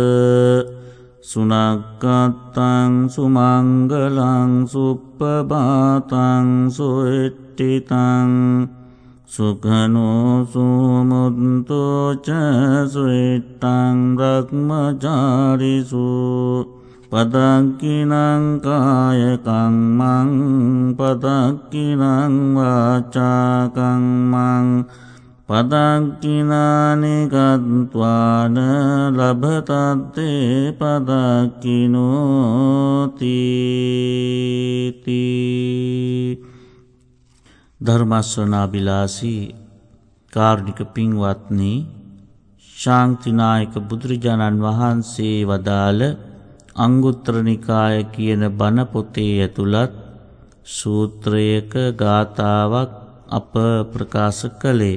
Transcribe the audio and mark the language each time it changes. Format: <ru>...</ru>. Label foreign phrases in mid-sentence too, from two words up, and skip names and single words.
<pi>සුනක්කත්තං සුමංගලං සුප්පබාතං සුෙට්ඨිතං සුඛනෝ සුමුත්තෝ ච සුෙට්ඨං බ්‍රහ්මචාරිසු පදක්ඛිනං කායකං මං පදක්ඛිනං වාචාකං මං පදක්ඛිනානි ගත්වාන ලබතත්තේ</pi> <si>පදක්ඛිනෝති ධර්මස්සනාබිලාසී කාරුණික පින්වත්නි, ශාන්තිනායක බුදුරජාණන් වහන්සේ වදාළ අංගුත්තර නිකාය කියන බණ පොතේ ඇතුළත් සූත්‍රයක ගාථාවක් අප ප්‍රකාශ කළේ.</si>